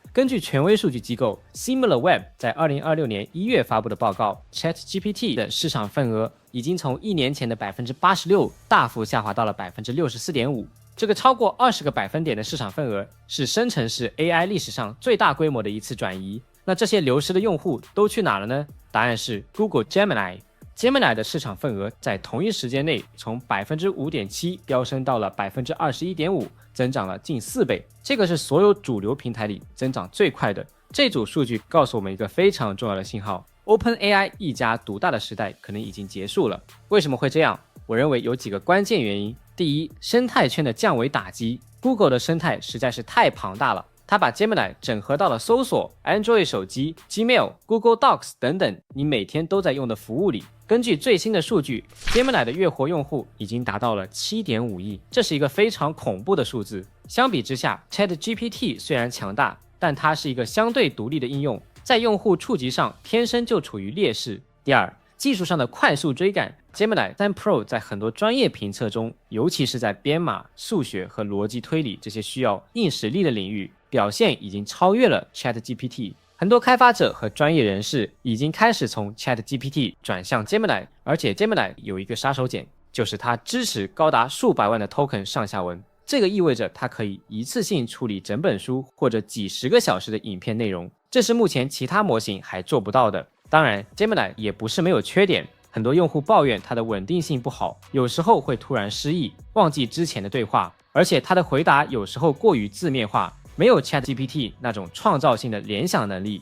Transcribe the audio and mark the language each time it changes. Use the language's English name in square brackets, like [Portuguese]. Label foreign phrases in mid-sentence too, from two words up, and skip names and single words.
[Chinese] 根據權威数据機構 SimilarWeb 在2026年1月發布的報告， ChatGPT 的市場份額已經從1年前的86%大幅下滑到了64.5%。這個超過20個百分點的市場份額是生成式 AI 歷史上最大規模的一次轉移。那這些流失的用戶都去哪了呢？答案是 Google Gemini。Gemini 的市场份額在同一時間內從 5.7% 飆升到了 21.5%， 增長了近4倍。這個是所有主流平台裡增長最快的。這組數據告訴我們一個非常重要的信號： OpenAI 一家獨大的時代可能已經結束了。為什麼會這樣？我認為有幾個關鍵原因。第一，生態圈的降維打擊。Google 的生態實在是太龐大了，它把 Gemini 整合到了搜索、Android 手機、Gmail、Google Docs 等等你每天都在用的服務裡。根據最新的數据， Gemini 的月活用戶已經達到了 7.5 億，這是一個非常恐怖的數字。相比之下， ChatGPT 雖然強大，但它是一個相對獨立的應用，在用戶觸及上天生就處於劣勢。第二，技術上的快速追趕。 Gemini 3 Pro 在很多專業評測中，尤其是在編碼、數學和邏輯推理這些需要硬實力的領域，表現已經超越了 ChatGPT。很多開發者和專業人士已經開始從 ChatGPT 轉向 Gemini， 而且 Gemini 有一個殺手鐧，就是它支持高達數百萬的 token 上下文。這個意味着它可以一次性處理整本書或者幾十個小時的影片內容，這是目前其他模型還做不到的。當然 Gemini 也不是沒有缺點，很多用戶抱怨它的穩定性不好，有時候會突然失憶，忘記之前的對話，而且它的回答有時候過於字面化，沒有 ChatGPT 那種創造性的聯想能力。